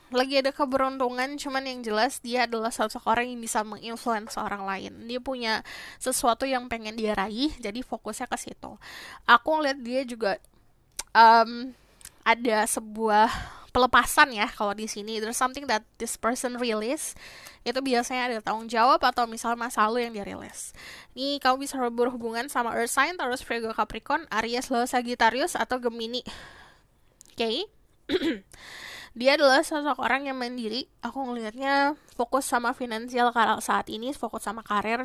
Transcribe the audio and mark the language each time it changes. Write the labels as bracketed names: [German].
[Indonesian] Lagi ada keberuntungan, cuman yang jelas dia adalah sosok orang yang bisa menginfluence orang lain. Dia punya sesuatu yang pengen dia raih, jadi fokusnya ke situ. Aku ngeliat dia juga ada sebuah pelepasan ya kalau di sini. [English] There's something that this person release. [Indonesian] Itu biasanya ada tanggung jawab atau misalnya masa lalu yang dia rilis. Ini kamu bisa berhubungan sama Earth sign, Taurus, Virgo, Capricorn, Aries, Leo, Sagittarius, atau Gemini. Oke. Dia adalah sosok orang yang mandiri. Aku ngelihatnya fokus sama finansial saat ini, fokus sama karir.